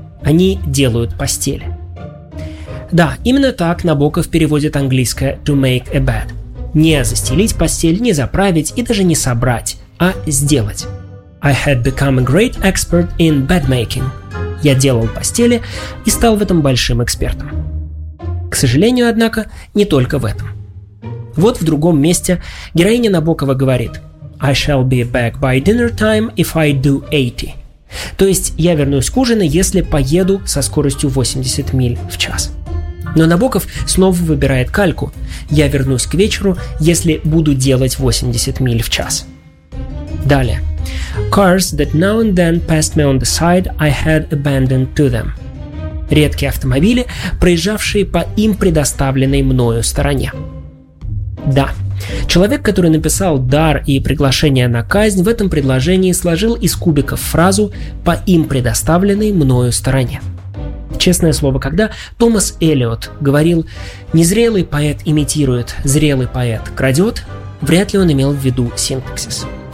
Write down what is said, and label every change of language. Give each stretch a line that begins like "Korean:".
Russian: Они делают постели. Да, именно так Набоков переводит английское
English: «to make a bed».
Russian: Не застелить постель, не заправить и даже не собрать, а сделать.
English: «I had become a great expert in bedmaking».
Russian: Я делал постели и стал в этом большим экспертом. К сожалению, однако, не только в этом. Вот в другом месте героиня Набокова говорит:
English: «I shall be back by dinner time if I do 80».
Russian: То есть я вернусь к ужину, если поеду со скоростью 80 миль в час. Но Набоков снова выбирает кальку: «Я вернусь к вечеру, если буду делать 80 миль в час». Далее.
English: «Cars that now and then passed me on the side, I had abandoned to them».
Russian: Редкие автомобили, проезжавшие по им предоставленной мною стороне. Да, человек, который написал «дар» и «приглашение на казнь», в этом предложении сложил из кубиков фразу «по им предоставленной мною стороне». Честное слово, когда Томас Элиот говорил «незрелый поэт имитирует, зрелый поэт крадет», вряд ли он имел в виду синтаксис.